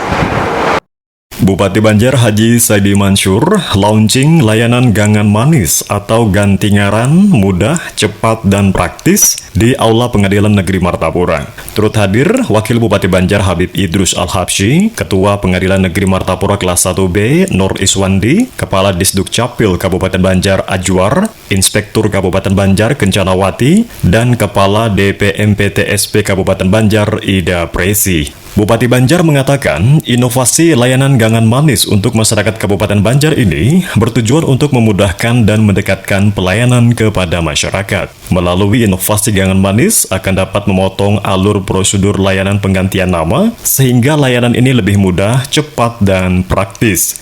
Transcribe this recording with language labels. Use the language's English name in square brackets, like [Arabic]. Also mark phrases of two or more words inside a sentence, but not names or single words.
[Indonesian] Bupati Banjar Haji Saidi Mansur launching layanan gangan manis atau ganti ngaran mudah, cepat, dan praktis di Aula Pengadilan Negeri Martapura. Turut hadir Wakil Bupati Banjar Habib Idrus Al-Habsyi, Ketua Pengadilan Negeri Martapura Kelas 1B Nur Iswandi, Kepala Disduk Capil Kabupaten Banjar Ajwar, Inspektur Kabupaten Banjar Kencanawati, dan Kepala DPMPTSP Kabupaten Banjar Ida Presi. Bupati Banjar mengatakan inovasi layanan gangan manis untuk masyarakat Kabupaten Banjar ini bertujuan untuk memudahkan dan mendekatkan pelayanan kepada masyarakat. Melalui inovasi gangan manis akan dapat memotong alur prosedur layanan penggantian nama sehingga layanan ini lebih mudah, cepat, dan praktis.